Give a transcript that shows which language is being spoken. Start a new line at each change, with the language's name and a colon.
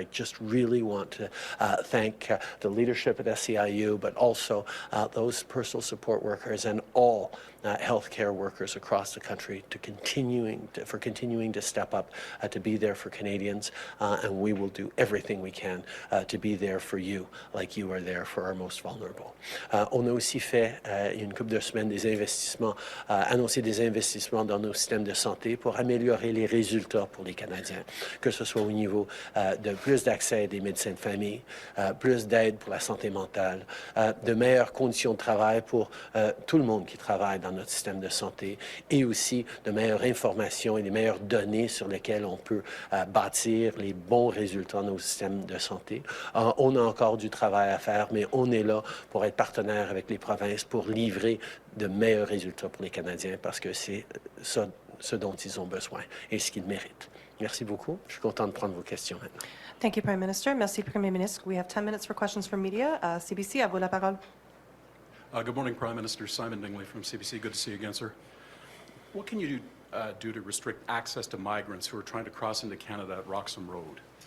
English: And I just really want to thank the leadership at SEIU, but also those personal support workers and all healthcare workers across the country for continuing to step up to be there for Canadians, and we will do everything we can to be there for you, like you are there for our most vulnerable.
French: On a aussi fait, une couple de semaines, des investissements, annoncé des investissements dans nos systèmes de santé pour améliorer les résultats pour les Canadiens, que ce soit au niveau de plus d'accès des médecins de famille, plus d'aide pour la santé mentale, de meilleures conditions de travail pour tout le monde qui travaille dans notre système de santé et aussi de meilleures informations et des meilleures données sur lesquelles on peut bâtir les bons résultats de nos systèmes de santé. On a encore du travail à faire, mais on est là pour être partenaire avec les provinces pour livrer de meilleurs résultats pour les Canadiens parce que c'est ça, ce dont ils ont besoin et ce qu'ils méritent. Merci beaucoup. Je suis content de prendre vos questions maintenant.
English: Thank you, Prime Minister.
French: Merci, Premier Ministre.
English: We have 10 minutes for questions from media.
French: CBC, à vous la parole.
English: Good morning, Prime Minister. Simon Dingley from CBC. Good to see you again, sir. What can you do to restrict access to migrants who are trying to cross into Canada at Roxham Road?